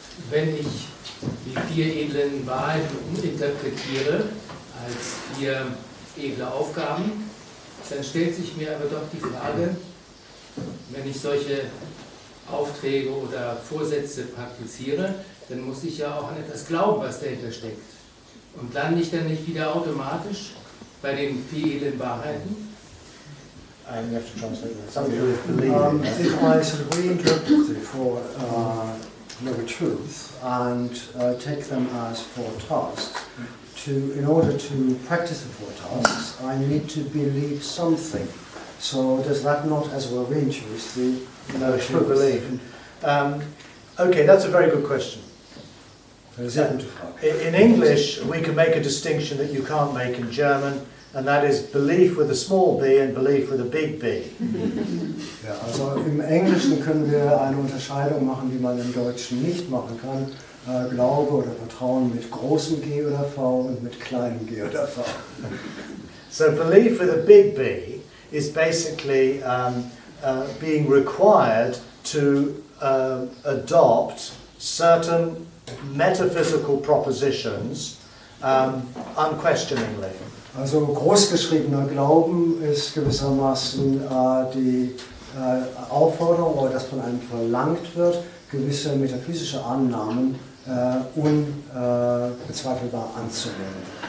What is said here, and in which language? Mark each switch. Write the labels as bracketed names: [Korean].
[German] Wenn ich die 4 edlen Wahrheiten uminterpretiere als 4 edle Aufgaben, dann stellt sich mir aber doch die Frage, wenn ich solche Aufträge oder Vorsätze praktiziere, dann muss ich ja auch an etwas glauben, was dahinter steckt. Und lande ich dann nicht wieder automatisch bei den 4 edlen Wahrheiten? [English] You have to translate that. Something to do with believing. If I sort of reinterpret the 4 noble truths and take them as 4 tasks, in order to practice the 4 tasks, I need to believe something. So does that not as well reintroduce the notion of belief? Okay, that's a very good question. In English, we can make a distinction that you can't make in German, and that is belief with a small b and belief with a big B. [German] Ja, also im Englischen können wir eine Unterscheidung machen, die man im Deutschen nicht machen kann. Glaube oder Vertrauen mit großem G oder V und mit kleinem G oder V. [English] So belief with a big B is basically being required to adopt certain metaphysical propositions unquestioningly. [German] Also großgeschriebener Glauben ist gewissermaßen die Aufforderung, oder dass von einem verlangt wird, gewisse metaphysische Annahmen unbezweifelbar anzunehmen.